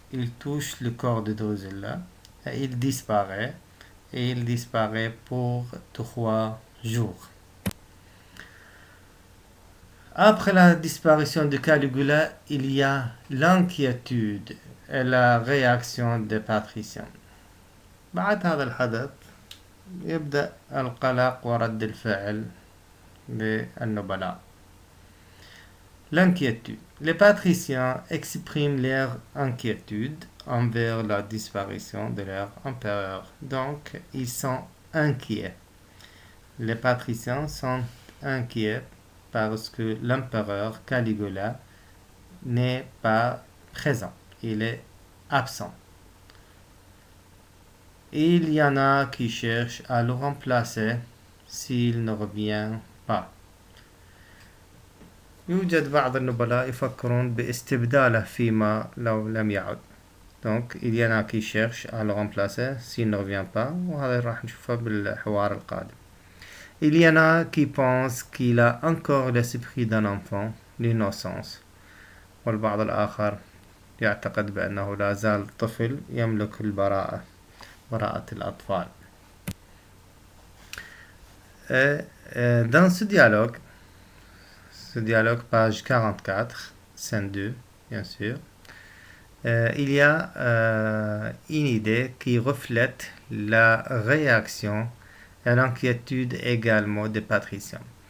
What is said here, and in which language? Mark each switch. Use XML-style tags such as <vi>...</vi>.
<fr>Il touche le corps de Drusilla et il disparaît. Et il disparaît pour 3 jours. Après la disparition de Caligula, il y a l'inquiétude et la réaction des patriciens.</fr> <ar>بعد هذا الحدث يبدأ القلق ورد الفعل للنبلاء.</ar> <fr>L'inquiétude. Les patriciens expriment leur inquiétude envers la disparition de leur empereur. Donc, ils sont inquiets. Les patriciens sont inquiets parce que l'empereur Caligula n'est pas présent. Il est absent. Il y en a qui cherchent à le remplacer s'il ne revient pas.</fr> <ar>يوجد بعض النبلاء يفكرون باستبداله فيما لو لم يعد.</ar> <fr>Donc, il y en a qui cherchent à le remplacer s'il ne revient pas.</fr> <ar>وهذا راح نشوفه بالحوار القادم.</ar> <fr>Il y en a qui pensent qu'il a encore l'esprit d'un enfant, l'innocence.</fr> <ar>والبعض الآخر يعتقد بأنه لا زال طفل يملك البراءة، براءة الأطفال.</ar> <fr>Dans ce dialogue, page 44, scène 2, bien sûr, il y a une idée qui reflète la réaction et l'inquiétude également des patriciens.</fr>